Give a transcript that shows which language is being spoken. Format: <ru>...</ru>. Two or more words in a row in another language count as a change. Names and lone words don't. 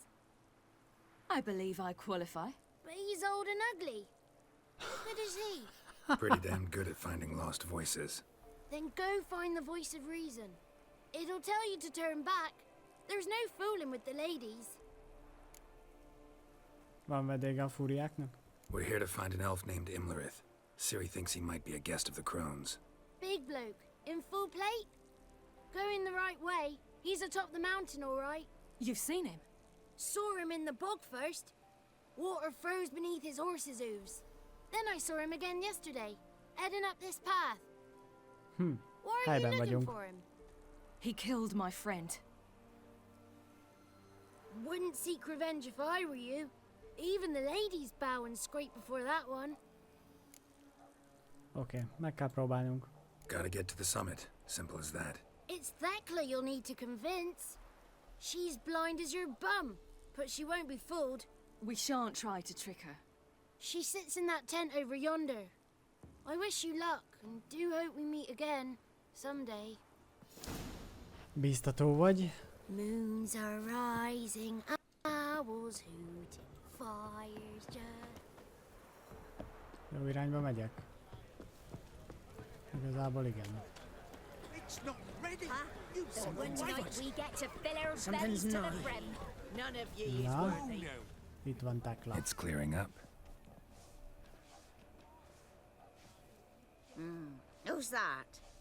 <en>I believe I qualify. But he's old and ugly. What good is he? Pretty damn good at finding lost voices. Then go find the voice of reason. It'll tell you to turn back. There's no fooling with the ladies.</en> <hu>Van vedége a fúriáknak?</hu> <en>We're here to find an elf named Imlerith. Ciri thinks he might be a guest of the crones. Big bloke, in full plate. Going the right way. He's atop the mountain, all right. You've seen him? Saw him in the bog first. Water froze beneath his horse's hooves. Then I saw him again yesterday, heading up this path. Why are you</en> <hu>Helyben</hu> <en>looking</en> <hu>vagyunk.</hu> <en>for him? He killed my friend. Wouldn't seek revenge if I were you. Even the ladies bow and scrape before that one.</en> <hu>Oké, meg kell próbálnunk.</hu> <en>Gotta get to the summit. Simple as that. It's Thekla you'll need to convince. She's blind as your bum, but she won't be fooled. We shan't try to trick her. She sits in that tent over yonder. I wish you luck, and do hope we meet again, someday.</en> <hu>Bíztató vagy.</hu> <en>Moons are rising, owls hooting, fires just...</en> <hu>Jó irányba megyek. Igazából igen.</hu> <en>It's not ready. One night we get to fill our bellies to the brim.</en> <hu>Na, Itt van Tekla.</hu> <en>It's clearing up. Who's that?</en>